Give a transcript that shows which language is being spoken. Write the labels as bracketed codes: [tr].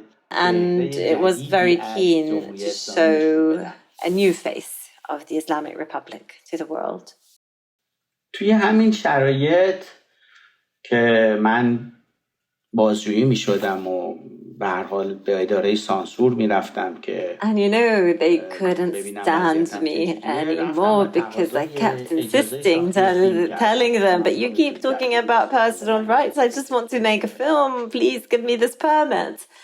[en] And it was very keen to show a new face of the Islamic Republic to the world. [fa] توی همین شرایط که من بازجویی می شدم و به هر حال به اداره سانسور میرفتم که [en] And they couldn't stand me anymore because I kept insisting, telling them, but you keep talking about personal rights. I just want to make a film. Please give me this permit.